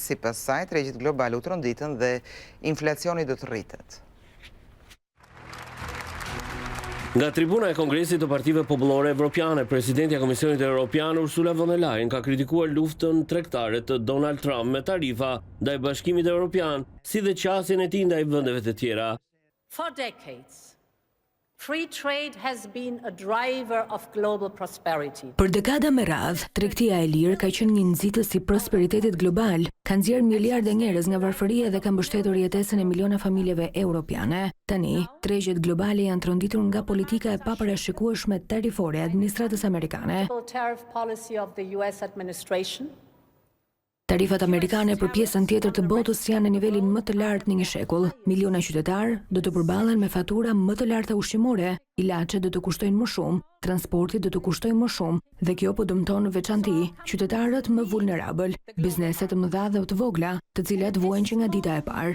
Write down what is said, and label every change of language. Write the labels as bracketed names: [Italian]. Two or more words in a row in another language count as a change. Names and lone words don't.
[Albanian] Sipas saj, tregjet globale u tronditën dhe inflacioni do të rritet. Nga tribuna e Kongresit të Partive Popullore Evropiane, Presidentja e Komisionit Evropian Ursula von der Leyen ka kritikuar luftën tregtare të Donald Trump me tarifa ndaj Bashkimit Evropian, si dhe qasjen e tij ndaj vendeve të tjera. [English] For decades, free trade has been a driver of global prosperity. [Albanian] Për dekada me radhë, tregtia e lirë ka qenë një nxitës i prosperitetit global, ka nxjerrë miliardë njerëz nga varfëria dhe ka mbështetur jetesën e miliona familjeve europiane. Tani, tregjet globale janë tronditur nga politika e paparashikueshme tarifore e administratës amerikane. [English] Tariff policy of the US administration [Albanian] Tarifat amerikane për pjesën tjetër të botës janë në nivelin më të lartë në një shekull. Miliona qytetar do të përballen me fatura më të larta ushqimore, ilaçet do të kushtojnë më shumë, transporti do të kushtojë më shumë dhe kjo po dëmton në veçanti qytetarët më vulnerabël, bizneset të mëdha dhe të vogla, të cilat vuajnë që nga dita e parë.